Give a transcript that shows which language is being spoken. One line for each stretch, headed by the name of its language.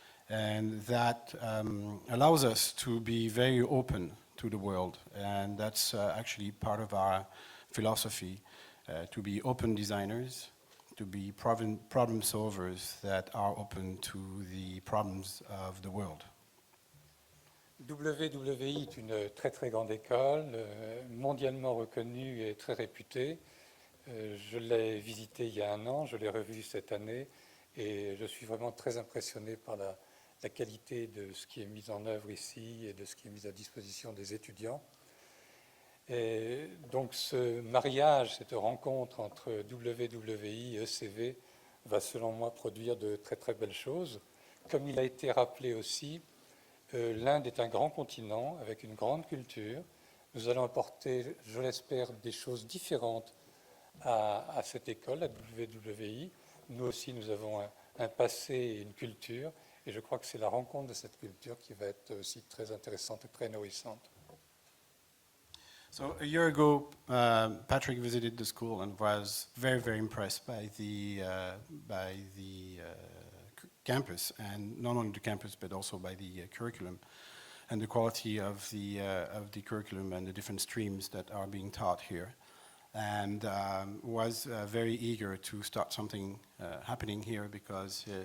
English: And that allows us to be very open to the world. And that's actually part of our philosophy, to be open designers, to be problem solvers that are open to the problems of the world.
French: WWI est une très très grande école, mondialement reconnue et très réputée. Je l'ai visitée il y a un an, je l'ai revue cette année et je suis vraiment très impressionné par la qualité de ce qui est mis en œuvre ici et de ce qui est mis à disposition des étudiants. Et donc ce mariage, cette rencontre entre WWI et ECV va selon moi produire de très très belles choses. Comme il a été rappelé aussi, l'Inde est un grand continent avec une grande culture. Nous allons apporter, je l'espère, des choses différentes à cette école, à WWI. Nous aussi, nous avons un passé et une culture, et je crois que c'est la rencontre de cette culture qui va être aussi très intéressante et très nourrissante.
English: So a year ago, Patrick visited the school and was very, very impressed by the campus, and not only the campus but also by the curriculum and the quality of the curriculum and the different streams that are being taught here, and was very eager to start something happening here because